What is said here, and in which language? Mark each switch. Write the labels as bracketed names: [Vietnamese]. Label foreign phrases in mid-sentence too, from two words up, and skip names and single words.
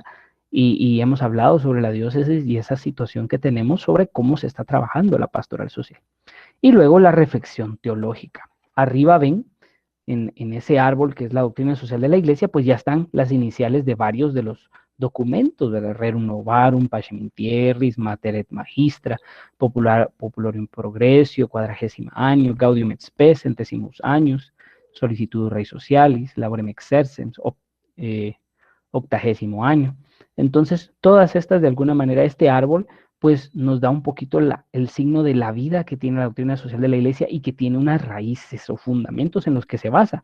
[Spanish] Y hemos hablado sobre la diócesis y esa situación que tenemos sobre cómo se está trabajando la pastoral social. Y luego la reflexión teológica. Arriba ven, en ese árbol que es la doctrina social de la iglesia, pues ya están las iniciales de varios de los documentos, del Rerum Novarum, Pacem Tierris, Mater et Magistra, Populorum Progressio, 40º año, Gaudium et Spes, 100º años, Solicitud Rei Socialis, Laborem Exercens, 80º año. Entonces, todas estas, de alguna manera, este árbol, pues nos da un poquito el signo de la vida que tiene la doctrina social de la iglesia y que tiene unas raíces o fundamentos en los que se basa.